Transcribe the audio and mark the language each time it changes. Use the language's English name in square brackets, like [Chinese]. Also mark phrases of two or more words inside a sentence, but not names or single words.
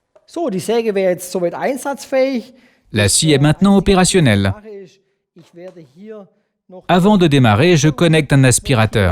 [German] So, die Säge wäre jetzt soweit einsatzfähig. [French] La scie est maintenant opérationnelle. [German] Ich werde hier noch [French] Avant de démarrer, je connecte un aspirateur.